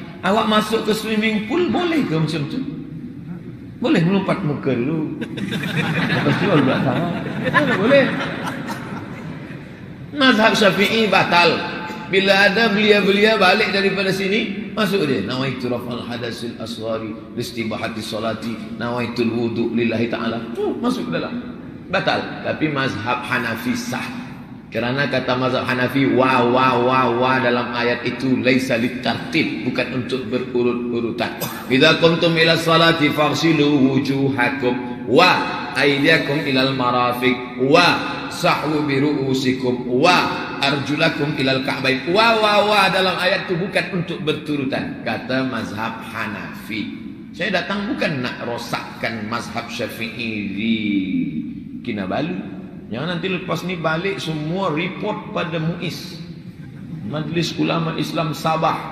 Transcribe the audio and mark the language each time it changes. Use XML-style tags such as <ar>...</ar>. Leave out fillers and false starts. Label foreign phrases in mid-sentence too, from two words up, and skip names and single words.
<ms>Awak masuk ke</ms> <en>swimming pool</en> <ms>boleh ke macam tu? Boleh melompat muka dulu, lepas tu baru belakang. Boleh. Mazhab Syafi'i batal. Bila ada belia-belia balik daripada sini, Masuk dia,</ms> <ar>نويت رفع الحدث الأصغر لاستباحة الصلاة، نويت الوضوء لله تعالى.</ar> <ms>Masuk ke dalam. Batal. Tapi mazhab Hanafi sah. Kerana kata mazhab Hanafi wa dalam ayat itu</ms> <ar>ليس للترتيب,</ar> <ms>bukan untuk berurut-urutan.</ms> <ar>إذا قمتم إلى الصلاة فاغسلوا وجوهكم وأيديكم إلى المرافق وامسحوا برءوسكم وأرجلكم إلى الكعبين.</ar> <ms>Wa dalam ayat itu bukan untuk berturutan, kata mazhab Hanafi. Saya datang bukan nak rosakkan mazhab Syafi'i di Kinabalu. Jangan nanti lepas ni balik semua report pada MUIS, Majlis Ulama Islam Sabah.</ms>